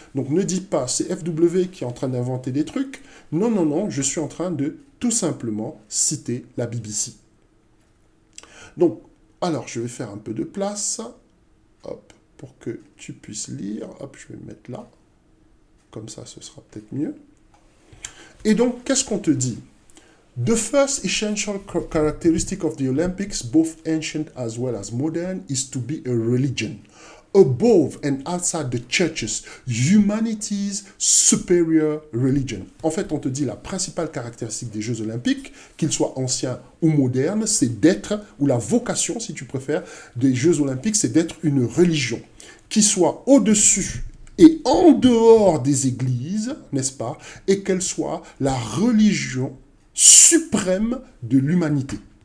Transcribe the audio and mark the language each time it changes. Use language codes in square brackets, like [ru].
[fr] Donc, ne dites pas, c'est FW qui est en train d'inventer des trucs. Non, non, non, je suis en train de tout simplement citer la BBC. Donc, Alors, je vais faire un peu de place, hop, pour que tu puisses lire. Hop, je vais me mettre là. Comme ça, ce sera peut-être mieux. Et donc, qu'est-ce qu'on te dit? [en] The first essential characteristic of the Olympics, both ancient as well as modern, is to be a religion. Above and outside the churches, humanity's superior religion. [fr] En fait, on te dit la principale caractéristique des Jeux Olympiques, qu'ils soient anciens ou modernes, c'est d'être, ou la vocation, si tu préfères, des Jeux Olympiques, c'est d'être une religion qui soit au-dessus et en dehors des églises, n'est-ce pas, et qu'elle soit la religion suprême de l'humanité.